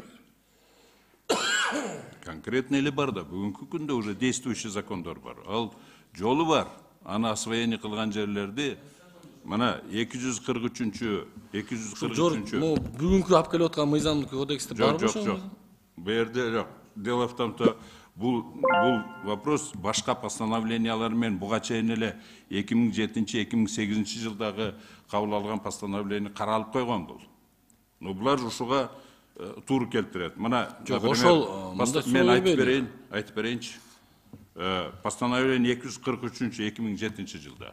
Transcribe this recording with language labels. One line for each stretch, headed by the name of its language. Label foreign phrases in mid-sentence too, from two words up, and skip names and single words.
Kyrgyz: Конкретно эле бар да, бүгүнкү күндө
Russian: уже действующий
Kyrgyz: закондор бар. Ал жолу бар. Аны освоение кылган жерлерди мына 243-243. Бүгүнкү алып келип аткан мыйзамдык кодексте барбы ошо? Жок. Бу жерде жок.
Russian: Дело в том, что
Kyrgyz: бул вопрос башка постановлениялар менен буга чейин эле 2007-2008 жылдагы кабыл алган постановление каралып койгон бул. Но булар ушуга туура келтирет. Мына ошол мен айтып берейинчи. Постановление 243-2007 жылда.